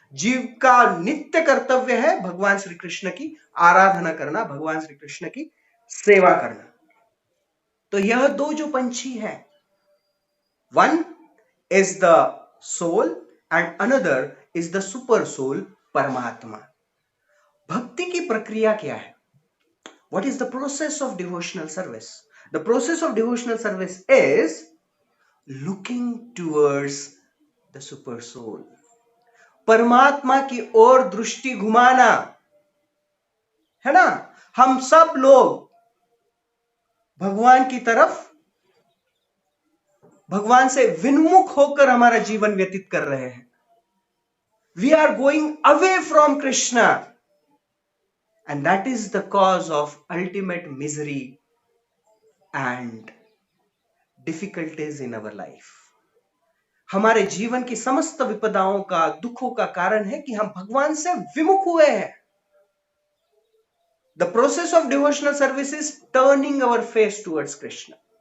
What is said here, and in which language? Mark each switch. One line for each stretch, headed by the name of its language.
Hindi: जीव का नित्य कर्तव्य है भगवान श्री कृष्ण की आराधना करना, भगवान श्री कृष्ण की सेवा करना। तो यह दो जो पंछी है,
English: One is the soul and another is the super soul, परमात्मा।
Hindi: भक्ति की प्रक्रिया क्या है?
English: What is the process of devotional service? The process of devotional service is looking towards the super soul.
Hindi: परमात्मा की ओर दृष्टि घुमाना, है ना? हम सब लोग भगवान की तरफ, भगवान से विन्मुख होकर हमारा जीवन व्यतीत कर रहे हैं।
English: We are going away from Krishna. And that is the cause of ultimate misery and difficulties in our life.
Hindi: हमारे जीवन की समस्त विपदाओं का, दुखों का कारण है कि हम भगवान से विमुख हुए हैं।
English: The process of devotional service is turning our face towards Krishna.